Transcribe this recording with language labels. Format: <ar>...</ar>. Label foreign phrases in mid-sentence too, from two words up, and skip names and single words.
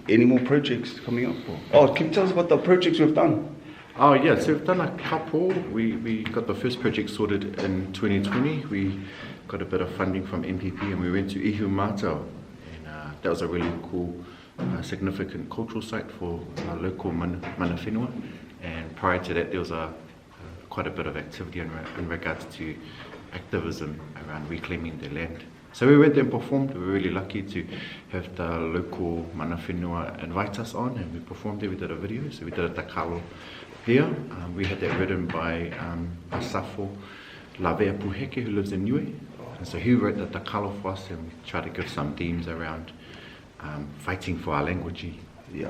<en>Any more projects coming up? Oh, can you tell us what the projects we've done? Oh yeah, so we've done a couple. We got the first project sorted in 2020. We got a bit of funding from MPP and we went to Ihu Matau. And that was a really cool, significant cultural site for our local</en> <mi>mana whenua.</mi> <en>And prior to that, there was quite a bit of activity in regards to activism around reclaiming the land. So we went there and performed. We were really lucky to have the local</en> <mi>mana whenua</mi> <en>invite us on, and we performed there. We did a video, so we did a Takalo here. We had that written by Asafo Lavea Puheke, who lives in Niue. And so he wrote the Takalo for us, and we tried to give some themes around fighting for our language, Yeah.</en>